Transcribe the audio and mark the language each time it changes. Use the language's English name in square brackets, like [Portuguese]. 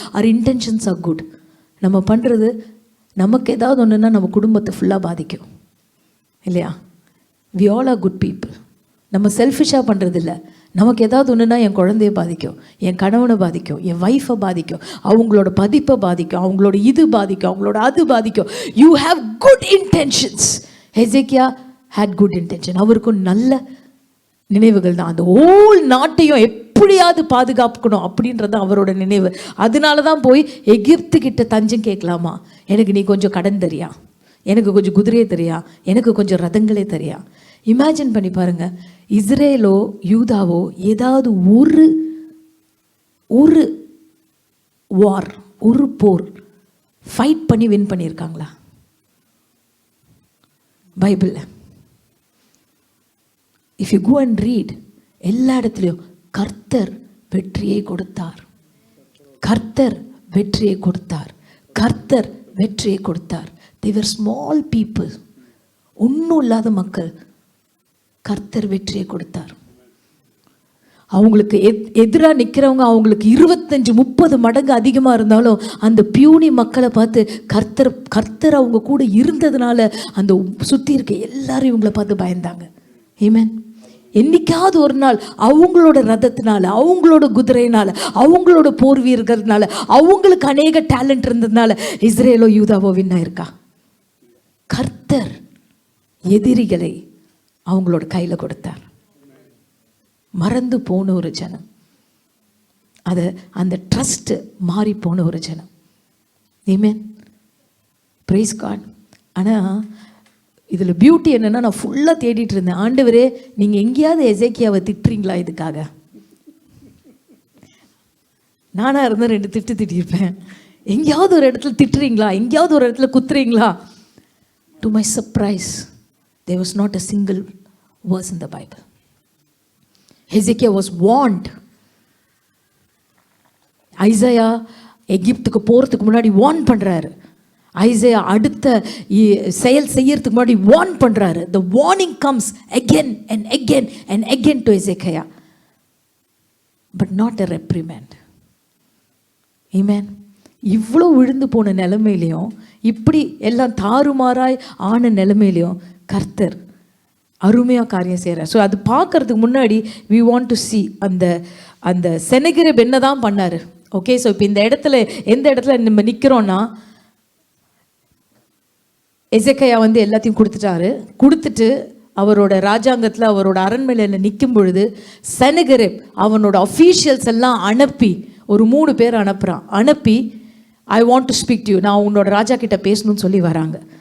[Tamil] Our [English] Intentions are good. [Tamil] நம்ம பண்ணுறது நமக்கு ஏதாவது ஒன்றுன்னா நம்ம குடும்பத்தை ஃபுல்லாக பாதிக்கும் இல்லையா? [English] We all are good people. [Tamil] நம்ம செல்ஃபிஷாக பண்ணுறதில்ல. நமக்கு ஏதாவது ஒன்றுனா என் குழந்தைய பாதிக்கும், என் கணவனை பாதிக்கும், என் ஒய்ஃபை பாதிக்கும், அவங்களோட பதிப்பை பாதிக்கும், அவங்களோட இது பாதிக்கும், அவங்களோட அது பாதிக்கும். [English] You have good intentions. Hezekiah had good intention. [Tamil] அவருக்கும் நல்ல நினைவுகள் தான். அந்த ஹோல் நாட்டையும் எப்படியாவது பாதுகாக்கணும் அப்படின்றது அவரோட நினைவு. அதனால தான் போய் எகிப்து கிட்ட தஞ்சம் கேட்கலாமா, எனக்கு நீ கொஞ்சம் கடன் தரியா, எனக்கு கொஞ்சம் குதிரையே தெரியா, எனக்கு கொஞ்சம் ரதங்களே தெரியா. இமேஜின் பண்ணி பாருங்க, இஸ்ரேலோ யூதாவோ ஏதாவது ஒரு வார், ஒரு போர் ஃபைட் பண்ணி வின் பண்ணியிருக்காங்களா? பைபிளில் [English] if you go and read, [Tamil] எல்லா இடத்துலையும் கர்த்தர் வெற்றியை கொடுத்தார், கர்த்தர் வெற்றியை கொடுத்தார், கர்த்தர் வெற்றியை கொடுத்தார். [English] they were small people, [Tamil] ஒன்றும் இல்லாத மக்கள். கர்த்தர் வெற்றியை கொடுத்தார். அவங்களுக்கு எதிராக நிற்கிறவங்க அவங்களுக்கு 25-30 மடங்கு அதிகமாக இருந்தாலும் அந்த பியூனி மக்களை பார்த்து கர்த்தர் அவங்க கூட இருந்ததுனால அந்த சுற்றி இருக்க எல்லாரும் இவங்களை பார்த்து பயந்தாங்க. ஆமென். என்னைக்காவது ஒரு நாள் அவங்களோட ரதத்தினால, அவங்களோட குதிரையினால, அவங்களோட போர் வீரர்கள்னால, அவங்களுக்கு அநேக டேலண்ட் இருந்ததுனால இஸ்ரேலோ யூதாவோ வின் ஆயிருக்கா? கர்த்தர் எதிரிகளை அவங்களோட கையில் கொடுத்தார். மறந்து போன ஒரு ஜனம், அது அந்த ட்ரஸ்ட் மாறி போன ஒரு ஜனம். ஆமென், பிரைஸ் காட். ஆனால் இதில் பியூட்டி என்னென்னா, நான் ஃபுல்லாக தேடிட்டு இருந்தேன், ஆண்டவரே நீங்கள் எங்கேயாவது எசேக்கியாவை திட்டுறீங்களா? இதுக்காக நானாக இருந்தால் 2 திட்டு திட்டிருப்பேன். எங்கேயாவது ஒரு இடத்துல திட்டுறீங்களா, எங்கேயாவது ஒரு இடத்துல குத்துறீங்களா? [English] To my surprise, there was not a single verse in the Bible. Hezekiah was warned. [Tamil] Isaiah எகிப்துக்கு போகிறதுக்கு முன்னாடி வார்ன் பண்ணுறாரு. ஐசையா அடுத்த செயல் செய்யறதுக்கு முன்னாடி வார்ன் பண்ணுறாரு. [English] the warning comes again and again and again to Hezekiah, but not a reprimand. Amen. [Tamil] இவ்வளோ விழுந்து போன நிலைமையிலையும், இப்படி எல்லாம் தாறுமாறாய் ஆன நிலைமையிலையும் கர்த்தர் அருமையாக காரியம் செய்கிறார். ஸோ அது பார்க்கறதுக்கு முன்னாடி [English] we want to see [Tamil] அந்த செனகெரிப் என்ன தான் பண்ணார். ஓகே, ஸோ இப்போ இந்த இடத்துல எந்த இடத்துல நம்ம நிற்கிறோன்னா, எசேக்கியா எல்லாத்தையும் கொடுத்துட்டு அவரோட ராஜாங்கத்தில் அவரோட அரண்மனையில் நிற்கும் பொழுது செனகெரிப் அவனோட அஃபீஷியல்ஸ் எல்லாம் அனுப்பி ஒரு 3 பேர் அனுப்பி [English] I want to speak to you, [Tamil] நான் உன்னோட ராஜா கிட்ட பேசணும்னு சொல்லி வராங்க.